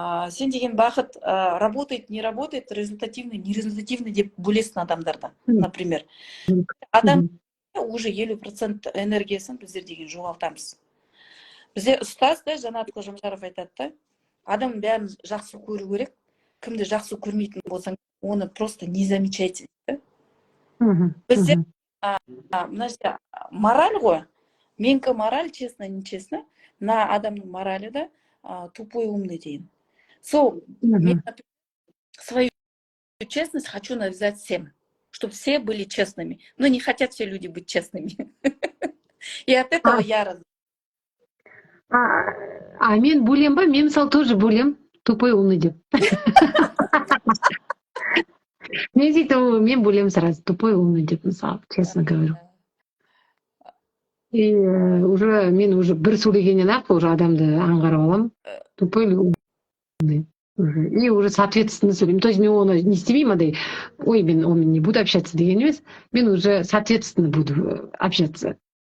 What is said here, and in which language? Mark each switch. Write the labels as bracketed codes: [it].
[kk] Сен деген бақыт [ru] работает, не работает, результативный, нерезультативный [kk] деп бөлесін адамдарда, например. Адам уже 50% энергиясын біздер деген жоғалтамыз. Бізде ұстаз да Жанат Қожамжаров айтады да, адам бәрін жақсы көру керек, кімді жақсы көрмейтін болсаң, оны [ru] просто не замечайте. [kk] Бізде мына жерде мораль ғой, менікі мораль, [ru] честно, нечестно, [kk] мына адамның моралі да [ru] тупой, умный [kk] деген. Мен [ru] свою честность хочу навязать всем, чтобы все были честными. Но не хотят все люди быть честными. И от этого я раз. [kk] Мен бөлем ба? Мен мысалы тоже бөлем. [ru] Тупой, умный [kk] деп. Мен сөйтіп, мен бөлем сразу. [ru] Тупой, умный [kk] деп, мысалы, [ru] честно говорю. [kk] И мен уже бір сөйлегеннен ақ уже адамды аңғарып алам. [ru] Тупой или умный. [kk] И уже соответственно сөйлеймін. [ru] То есть [kk] мен оны не істемеймін, андай, ой, мен онымен [ru] не буду общаться [kk] деген емес. Мен [ru] уже соответственно буду общаться.